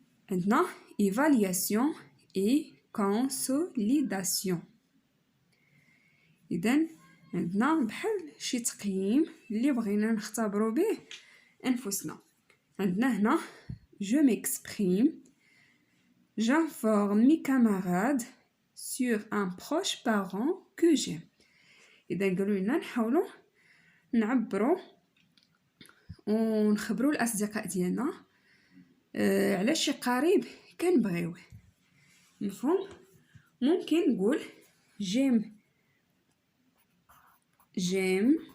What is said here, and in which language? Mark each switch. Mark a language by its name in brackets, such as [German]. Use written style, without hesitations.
[Arabic] عندنا évaluation et consolidation. إذن عندنا بحال شي تقييم اللي بغينا نختبرو به أنفسنا. عندنا هنا [French] je m'exprime, j'informe mes camarades sur un proche parent que j'aime. [Arabic] إذا قالوا لنا نحاولوا نعبروا ونخبروا الأصدقاء ديالنا على شي قريب كنبغيوه. مفهوم؟ ممكن نقول j'aime